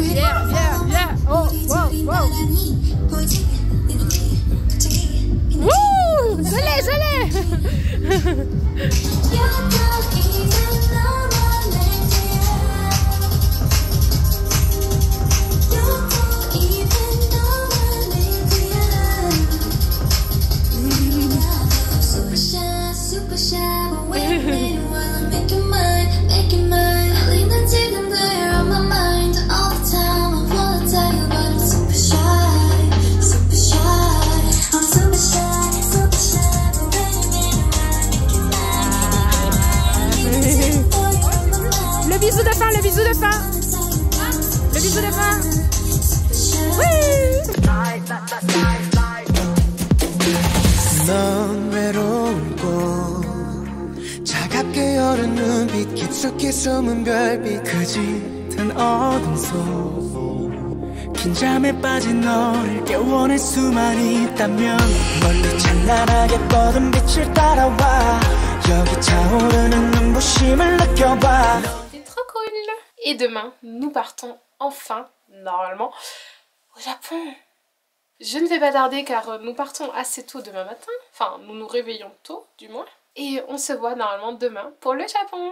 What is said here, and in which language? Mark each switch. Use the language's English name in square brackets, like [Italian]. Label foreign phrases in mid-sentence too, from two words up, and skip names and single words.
[English] Yeah, yeah, yeah. [French] Oh, wow, wow. Wouh, je l'ai. [English] Super shy, but wait a minute while I make it mine, make it mine. I lean until I'm there on my mind all the time. I wanna tell you, but I'm super shy, super shy. I'm super shy, but wait a minute while I make it mine. [French] Le bisou de fin, le bisou de fin. Le bisou de fin. Oui. [Korean] 넌 외로운 곳 차갑게 여는 눈빛 깊숙이 숨은 별빛 그 짙은 어둠 속 긴장에 빠진 너를 깨워낼 수만 있다면 멀리 찬란하게 뻗은 빛을 따라와 여기 차오르는 눈부심을 느껴봐. [French] C'est trop cool. Et demain, nous partons enfin, normalement, au Japon. Je ne vais pas tarder car nous partons assez tôt demain matin. Enfin, nous nous réveillons tôt, du moins. Et on se voit normalement demain pour le Japon.